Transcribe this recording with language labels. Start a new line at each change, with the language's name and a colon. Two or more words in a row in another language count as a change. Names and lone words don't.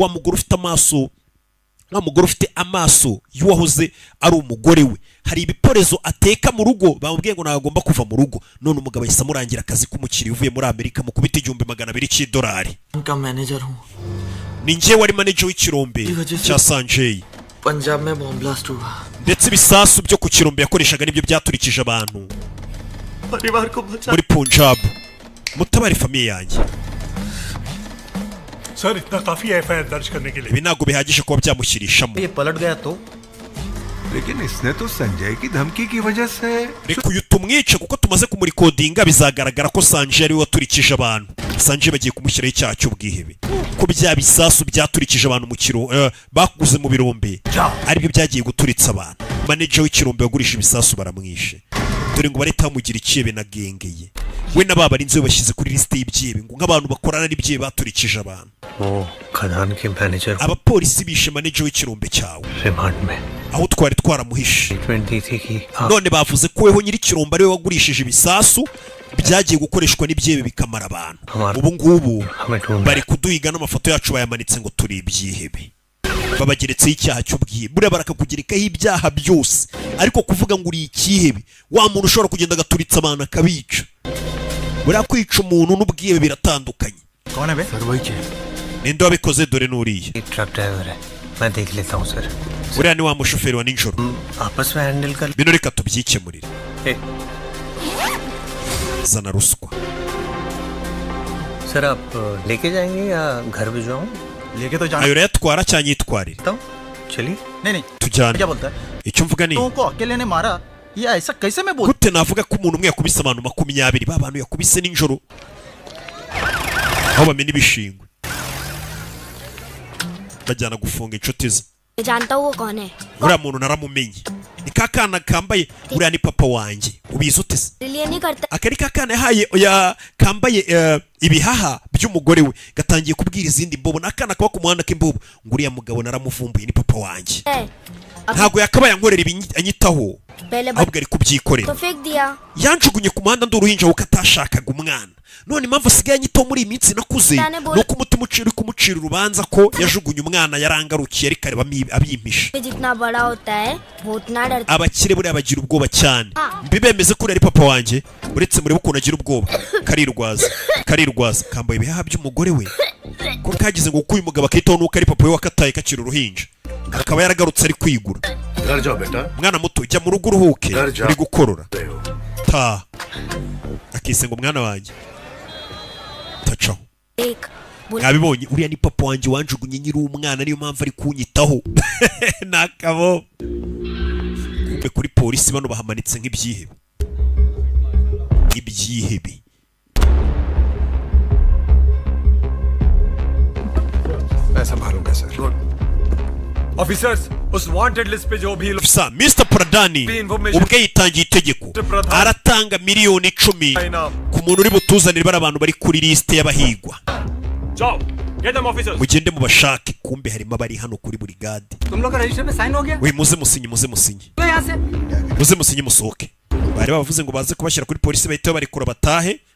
Kinyarwanda: ufite amaso y'uwahoze ari umugore we hari ibiporezo ateka mu rugo bamubwiye ngo nagomba kuva mu rugo none umugabo ahise amurangira akazi k'umukiriya uvuye muri Amerika mu kubita 200 cy'idolari ni njye wari manager w'ikirombe cya Sanjay
Hindi: पंजाब में
English: bomb blast
Hindi: हुआ
Kinyarwanda: ndetse ibisasu byo ku kirombe yakoreshaga nibyo byaturikije abantu muri Punjab mutabari famiye yanjye
Hindi: सर इतना काफी है एफआईआर दर्ज करने के लिए
Kinyarwanda: ibi ntabwo bihagije kuba byamushyirishamo
Hindi: ये पलट गया तो लेकिन इसने तो संजय की धमकी की वजह से
Kinyarwanda: reka uyu tumwice kuko tumaze kumurikodinga bizagaragara ko Sanjay ari we waturikije abantu Sanjay bagiye kumushyiraho icyaha cy'ubwihebe ko bya bisasu byaturikije abantu mu kiro bakuze mu birombe aribyo byagiye guturitsa abantu manager w'ikirombe wagurisha ibisasu baramwishe dore ngo bareta bamugira ikiyebe na gengeye we nababa ari nzo bashyize kuri liste y'ibyebe ngo nk'abantu bakorana n'ibyebe baturikije abantu
Hindi: खदान के मैनेजर
Kinyarwanda: abapolisi bishe manager w'ikirombe cyawe
Hindi: रिमांड में
Kinyarwanda: aho twari twaramuhishe
Hindi: 20 थी कि
Kinyarwanda: none bavuze ko weho nyiri kirombe ari we wagurishije ibisasu byagiye gukoreshwa n'ibyebe bikamara abantu ubu ngubu bari kuduhiga n'amafoto yacu bayamanitse ngo turi ibyihebe babageretseho icyaha cy'ubwihebe buriya barakakugirikaho ibyaha byose ariko kuvuga ngo uri ikihebe wa muntu ushobora kugenda agaturitsa abantu akabica buriya kwica umuntu n'ubwihebe biratandukanye ninde wabikoze dore n'uriye
English: truck driver
Hindi: है मैं देख लेता हूँ सर
Kinyarwanda: buriya ni wa mushoferi wa nijoro
Hindi: आपस में हैंडल कर
Kinyarwanda: bino reka tubyikemurire zana ruswa
Hindi: सर आप लेके जाएंगे या घर भिजवाऊं लेके तो जाना
Kinyarwanda: ayo urayatwara cyangwa yitwarire
Hindi: चलिए नहीं नहीं
Kinyarwanda: tujyane
Hindi: क्या बोलता है
Kinyarwanda: icyo mvuga ni
Hindi: को अकेले ने मारा ये ऐसा कैसे मैं बोल
Kinyarwanda: gute navuga ko umuntu umwe yakubise abantu 20 ba bantu yakubise nijoro aho bamena ibishingwe bajyana gufunga inshuti ze
Hindi: जानता हूँ वो कौन है
Kinyarwanda: uriya muntu naramumenye ni kakana kambaye uriya ni papa wanjye ubizi ute se
Hindi: लिए नहीं करता
Kinyarwanda: akari kakana yahaye kambaye ibihaha by'umugore we gatangiye kubwira izindi mbobo nakana kaba ku muhanda k'imbobo ngo uriya mugabo naramuvumbuye ni papa wanjye ntabwo yakabaye ankorera anyitaho ahubwo ari kubyikorera
Hindi: तो फेंक दिया
Kinyarwanda: yanjugunye ku muhanda ndi uruhinja kuko atashakaga umwana none impamvu asigaye anyitaho muri iyi minsi nakuze nuko umutima uri kumucira urubanza ko yajugunye umwana yarangarukiye ariko areba abimpisha
Hindi: जितना बड़ा होता है वो उतना डरता
Kinyarwanda: abakire buriya bagira ubwoba cyane mbibemeze ko uri papa wanjye uretse murebe ukuntu agira ubwoba karirwaza kambaye ibihaha by'umugore we ko kagize ngo uko uyu mugabo akitaho nuko ari papa we wakataye kakiri uruhinja akaba yaragarutse ari kwigura mwana muto jya mu rugo uruhuke uri gukorora ta akise ngo mwana wanjye tacaho mwabibonye uriya ni papa wanjye wanjugunye nyiri umwana niyo mpamvu ari kunyitaho nakabo kumbe kuri polisi bano bahamanitse nk'ibyihebe
Hindi: मैं संभालूंगा
English: sir officers
Hindi: उस
English: wanted list
Hindi: पे जो भी
Kinyarwanda: sa Mr Pradani ubwe yitangiye itegeko aratanga miliyoni 10 ku muntu uri butuzanire bari abantu bari kuri liste y'abahigwa mugende mubashake kumbe harimo abari hano kuri brigade we muze musinye muze musinye musohoke bari bavuze ngo baze kubashyira kuri polisi bahita barikura batahe